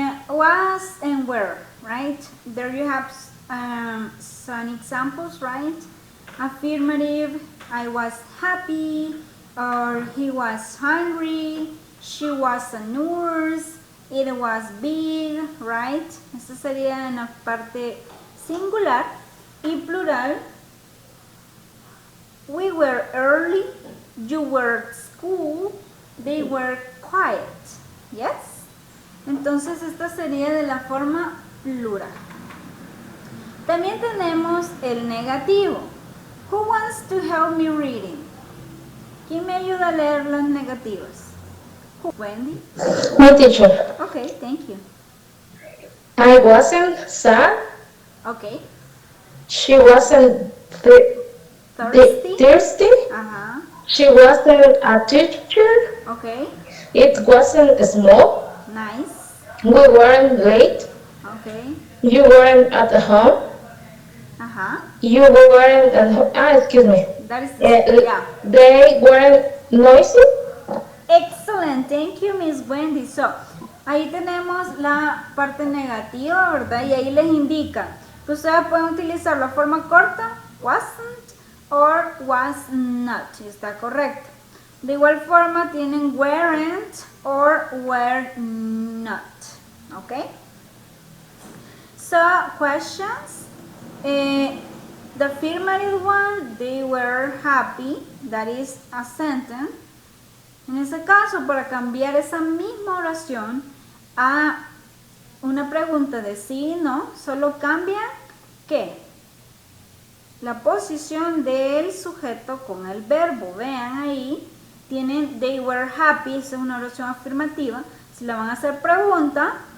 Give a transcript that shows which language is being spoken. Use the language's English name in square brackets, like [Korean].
[English] Was and were, right? There you have some examples, right? Affirmative, I was happy, or he was hungry, she was a nurse, it was big, right? [Spanish] Esta sería en la parte singular y plural. [English] We were early, you were at school, they were quiet. Yes? [Spanish] Entonces esta sería de la forma plural. También tenemos el negativo. [English] Who wants to help me reading? [Spanish] ¿Quién me ayuda a leer las negativas? [English] Wendy? No, teacher. Okay, thank you. I wasn't sad. Okay. She wasn't Thirsty? thirsty. Ajá. She wasn't a teacher. Okay. It wasn't small. Nice. We weren't late. Okay. You weren't at home. Ajá. You weren't at home. Excuse me. That is yeah. They weren't noisy. Excellent, thank you, Miss Wendy. [Spanish] So, ahí tenemos la parte negativa, ¿verdad? Y ahí les indica que ustedes pueden utilizar la forma corta, [English] wasn't, or was not, [Spanish] y está correcto. De igual forma tienen [English] weren't or were not, [Spanish] ¿ok? [English] So, questions. The affirmative one, they were happy, that is a sentence. [Spanish] En ese caso, para cambiar esa misma oración a una pregunta de sí y no, solo cambia ¿qué? La posición del sujeto con el verbo. Vean ahí, tienen [English] they were happy, [Spanish] esa es una oración afirmativa. Si la van a hacer pregunta,